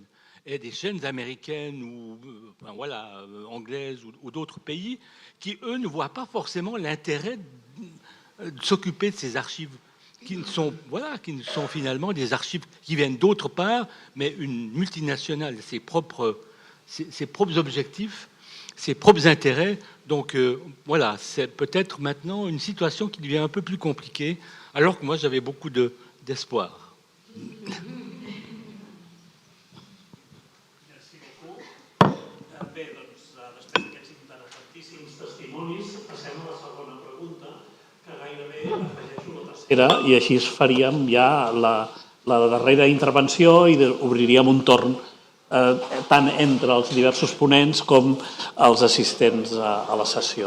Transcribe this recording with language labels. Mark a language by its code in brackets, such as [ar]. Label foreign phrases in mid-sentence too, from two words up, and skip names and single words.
[fr] Et des chaînes américaines ou enfin, voilà, anglaises ou d'autres pays qui, eux, ne voient pas forcément l'intérêt de s'occuper de ces archives qui ne sont finalement des archives qui viennent d'autre part, mais une multinationale, ses propres objectifs, ses propres intérêts. Donc voilà, c'est peut-être maintenant une situation qui devient un peu plus compliquée, alors que moi j'avais beaucoup d'espoir. [ca] Bé, doncs, després d'aquests interessantíssims testimonis, passem a la segona pregunta, que gairebé afegeixo la tercera, i així faríem ja la darrera intervenció i obriríem un torn tant entre els diversos ponents com els assistents a la sessió.